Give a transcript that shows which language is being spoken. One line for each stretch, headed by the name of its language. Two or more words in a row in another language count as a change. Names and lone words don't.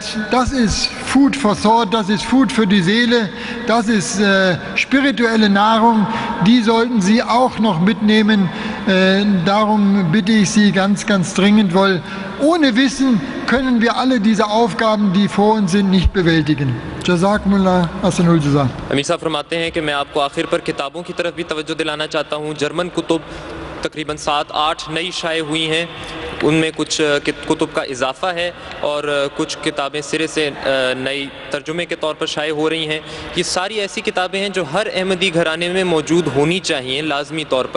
German: Das ist
English: Food for Thought,
German: das ist Food für die Seele, das ist spirituelle Nahrung. Die sollten Sie auch noch mitnehmen. Darum bitte ich Sie ganz, ganz dringend, weil ohne Wissen können wir alle diese Aufgaben, die vor uns sind, nicht bewältigen.
Arabic: جزاكم الله أحسن الجزاء.
Urdu: امیر صاحب فرماتے ہیں کہ میں آپ کو آخر پر کتابوں کی طرف بھی توجہ دلانا چاہتا ہوں. جرمن کتب تقریباً 7-8 نئی شائع ہوئی ہیں، ان میں کچھ کتب کا اضافہ ہے اور کچھ کتابیں سرے سے نئے ترجمے کے طور پر شائع ہو رہی ہیں. یہ ساری ایسی کتابیں ہیں جو ہر احمدی گھرانے میں موجود ہونی چاہیے لازمی طور پر.